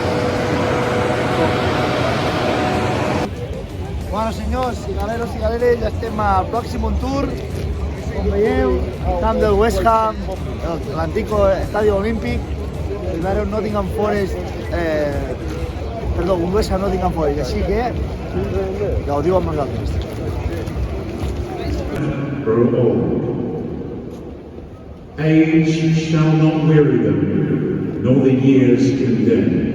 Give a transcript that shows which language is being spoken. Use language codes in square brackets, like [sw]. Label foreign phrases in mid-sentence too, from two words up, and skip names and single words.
[ca] Bueno, senyors, cigaleros, cigaleres, ja estem al pròxim tour. Com veieu, el camp del West Ham, l'antic estadi olímpic, primero Nottingham Forest, un West Ham Nottingham Forest, així que gaudiu amb nosaltres. [en] Grow old. Age shall not weary them, nor the years condemn.